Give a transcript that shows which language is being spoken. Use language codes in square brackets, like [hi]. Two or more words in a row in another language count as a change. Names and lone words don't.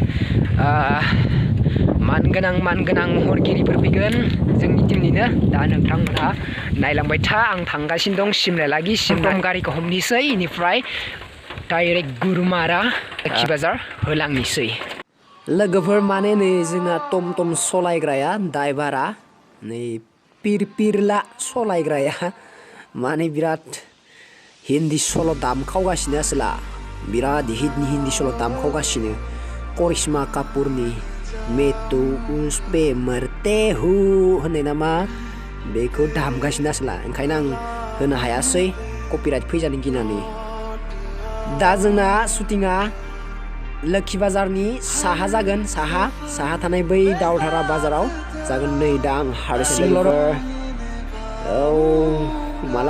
[brx] मानगोनां महरगिरिफोर फैगोन जोंनि टीमनिनो दा नोंथांमोनहा नायलांबाय था आं थांगासिनो दं सिमलायालागि सिमला गारिखौ हमनोसै इनिफ्राय डाइरेक्ट गुरुमारा लोखि बाजार होलांनोसै लोगोफोर माने नै जोंहा टम सलायग्राया ड्राइभारा नै पिरपिला सलायग्राया माने बिराद हिन्दी सल' दामखावगासिनो आसोला बिराद हिन्दी सल' दामखावगासिनो करिश्मा कापुरनि [hi] मैं तो उस पे मरते हूँ [brx] होननाय नामा बेखौ दामगासिनो आसोला ओंखायनो आं होनो हायासै कपिराइट फैजानो गिनानै दा जोंना शुटिंआ लोखि बाजारनि साहा जागोन साहा थानाय बै दावधारा बाजाराव जागोन नै दा आं हारसिंल' औ माला